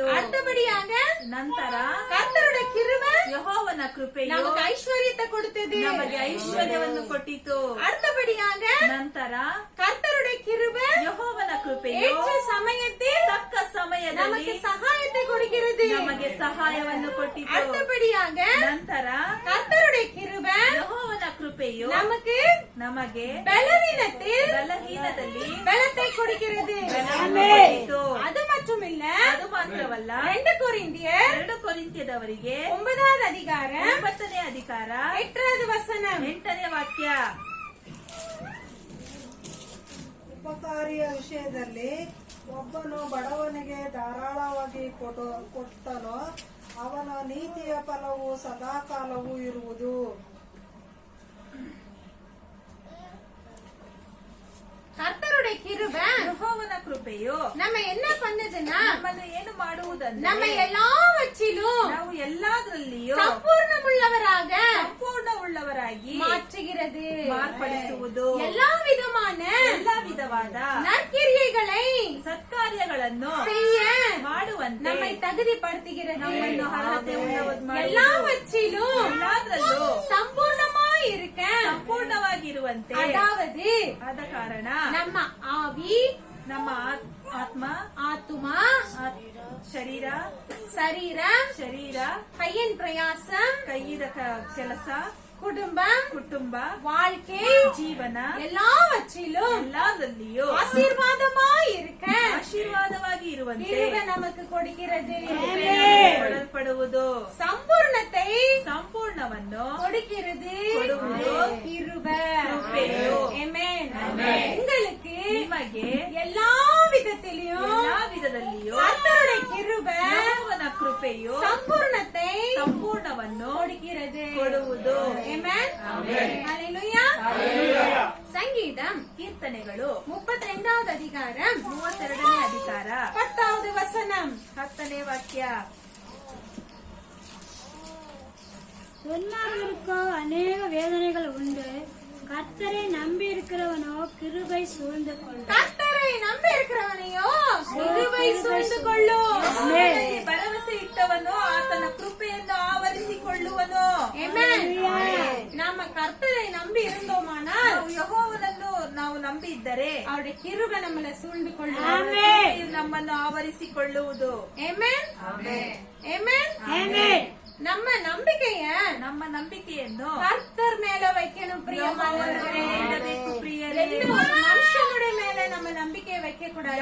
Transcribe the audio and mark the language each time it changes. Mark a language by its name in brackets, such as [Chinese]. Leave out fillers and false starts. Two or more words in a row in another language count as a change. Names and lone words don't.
[Tamil] அடுத்தபடியாக [Kannada] ನಂತರ [Tamil] கர்த்தருடைய கிருபை [Kannada] ಯೆಹೋವನ ಕೃಪೆಯು [Tamil] நமக்கு ஐஸ்வர்யத்தை கொடுத்தது. [Kannada] ನಮಗೆ ಐಶ್ವರ್ಯವನ್ನು ಕೊಟ್ಟಿತು. [Tamil] அடுத்தபடியாக [Kannada] ನಂತರ [Tamil] கர்த்தருடைய கிருபை [Kannada] ಯೆಹೋವನ ಕೃಪೆಯು [Tamil] ஏற்ற சமயத்தில் [Kannada] ತಕ್ಕ ಸಮಯದಲ್ಲಿ [Tamil] நமக்கு சகாயத்தை கொடுக்கிறது. [Kannada] ನಮಗೆ ಸಹಾಯವನ್ನು ಕೊಟ್ಟಿತು. [Tamil] அடுத்தபடியாக [Kannada] ನಂತರ [Tamil] கர்த்தருடைய கிருபை [Kannada] ಯೆಹೋವನ ಕೃಪೆಯು [Tamil] நமக்கு [Kannada] ನಮಗೆ [Tamil] பலவீனத்தில் [Kannada] ಬಲಹೀನದಲ್ಲಿ [Tamil] பலத்தை கொடுக்கிறது. [Kannada] ಬಲವನ್ನು ಕೊಟ್ಟಿತು. [Tamil] அது மட்டுமில்ல, [Kannada] ಅದು ಮಾತ್ರವಲ್ಲ, [Tamil] 2 கொரிந்தியர் [Kannada] 2 ಕೊರಿಂಥದವರಿಗೆ [Tamil] 9வது அதிகாரம் [Kannada] 9ನೇ ಅಧಿಕಾರ [Tamil] 8வது வசனம். [Kannada] 8ನೇ ವಾಕ್ಯ. ಉಪಕಾರಿಯ ವಿಷಯದಲ್ಲಿ ಒಬ್ಬನು ಬಡವನಿಗೆ ಧಾರಾಳವಾಗಿ ಕೊಟ್ಟನೋ ಅವನ ನೀತಿಯ ಫಲವು ಸದಾಕಾಲವೂ ಇರುವುದು. [Tamil] கர்த்தருடைய கிருபை [Kannada] ಯೆಹೋವನ ಕೃಪೆಯು [Tamil] நம்ம என்ன பண்ணுதுன்னா [Kannada] ನಮ್ಮನ್ನು ಏನು ಮಾಡುವುದಂದ್ರೆ [Tamil] நம்ம எல்லாவற்றிலும் [Kannada] ನಾವು ಎಲ್ಲಾದ್ರಲ್ಲಿಯೂ [Tamil] சம்பூர்ணமுள்ளவராக [Kannada] ಸಂಪೂರ್ಣ ಉಳ್ಳವರಾಗಿ [Tamil] மாற்றுகிறது. [Kannada] ಮಾರ್ಪಡಿಸುವುದು. [Tamil] எல்லா விதமான [Kannada] ಎಲ್ಲಾ ವಿಧವಾದ [Tamil] நற்கிரியைகளை [Kannada] ಸತ್ಕಾರ್ಯಗಳನ್ನು [Tamil] செய்ய [Kannada] ಮಾಡುವಂತೆ [Tamil] நம்மை தகுதிப்படுத்துகிறது. [Kannada] ನಮ್ಮನ್ನು ಅರ್ಹತೆ ಉಳ್ಳವದ್ ಮಾಡುವುದು. [Tamil] எல்லாவற்றிலும் [Kannada] ಎಲ್ಲಾದ್ರಲ್ಲೂ [Tamil] சம்பூர்ணமாய் இருக்க [Kannada] ಸಂಪೂರ್ಣವಾಗಿರುವಂತೆ [Tamil] அதாவது [Kannada] ಆದ ಕಾರಣ [Tamil] நம்ம ஆவி [Kannada] ನಮ್ಮ ಆತ್ಮ [Tamil] ஆத்துಮ [Kannada] ಶರೀರ [Tamil] ಶರೀರ கையின் பிரயாசம் [Kannada] ಕೈಯಿದ ಕೆಲಸ [Tamil] குடும்பம் [Kannada] ಕುಟುಂಬ [Tamil] வாழ்க்கை [Kannada] ಜೀವನ [Tamil] எல்லாவற்றிலும் [Kannada] ಎಲ್ಲದಲ್ಲಿಯೂ [Tamil] ஆசீர்வாதமாய் இருக்க [Kannada] ಆಶೀರ್ವಾದವಾಗಿ ಇರುವಂತೆ [Tamil] கிருபை நமக்கு கொடுக்கிறது [Kannada] ಕೊಡಲ್ಪಡುವುದು [Tamil] சம்பூர்ணத்தை [Kannada] ಸಂಪೂರ್ಣವನ್ನು [Tamil] கொடுக்கிறது [Kannada] ಕೊಡುವುದು [Tamil] கிருபை [Kannada] ಕೃಪೆಯು. [Tamil] Amen. உங்களுக்கு [Kannada] ನಿಮಗೆ [Tamil] எல்லா விதத்திலும் [Kannada] ಎಲ್ಲಾ ವಿಧದಲ್ಲಿಯೂ [Tamil] கர்த்தருடைய கிருபை [Kannada] ಯೆಹೋವನ ಕೃಪೆಯು [Tamil] சம்பூர்ணத்தை [Kannada] ಸಂಪೂರ್ಣವನ್ನು [Tamil] கொடுக்கிறது [Kannada] ಕೊಡುವುದು. [Tamil] Amen. Hallelujah. சங்கீதம் [Kannada] ಕೀರ್ತನೆಗಳು [Tamil] 32வது அதிகாரம் [Kannada] 32ನೇ ಅಧಿಕಾರ [Tamil] 10வது வசனம் [Kannada] 10ನೇ ವಾಕ್ಯ. [Tamil] துன்மார்கருக்கோ அநேக வேதனைகள் உண்டு, கர்த்தரை நம்பி இருக்கிறவனோ கிருபை சூழ்ந்து கொள்ளும். கர்த்தரை நம்பி இருக்கிறவனையோ கிருபை சூழ்ந்து கொள்ளும். [Kannada] ಆತನಲ್ಲಿ ಭರವಸೆ ಇಟ್ಟವನು ಆತನ ಕೃಪೆಯನ್ನು ಆವರಿಸಿಕೊಳ್ಳುವನು. [Tamil] Amen. நாம கர்த்தரை நம்பி இருந்தோமானால் [Kannada] ನಾವು ಯೆಹೋವನನ್ನು ನಾವು ನಂಬಿದ್ದರೆ [Tamil] அவருடைய கிருபை நம்மளை சூழ்ந்து கொள்ளும். [Kannada] ಕೃಪೆಯು ನಮ್ಮನ್ನು ಆವರಿಸಿಕೊಳ್ಳುವುದು. [Tamil] Amen. Amen. ஆமென். நம்ம நம்பிக்கைய [Kannada] ನಮ್ಮ ನಂಬಿಕೆಯನ್ನು [Tamil] கர்த்தர் மேல வைக்கணும் [Kannada] ಯೆಹೋವನ [Tamil] பிரியமானவர்களே. [Kannada] ಮೇಲೆ ಇಡಬೇಕು ಪ್ರಿಯರೇ. [Tamil] எந்த ஒரு மனுஷனுடைய மேல நம்ம நம்பிக்கையை வைக்க கூடாது.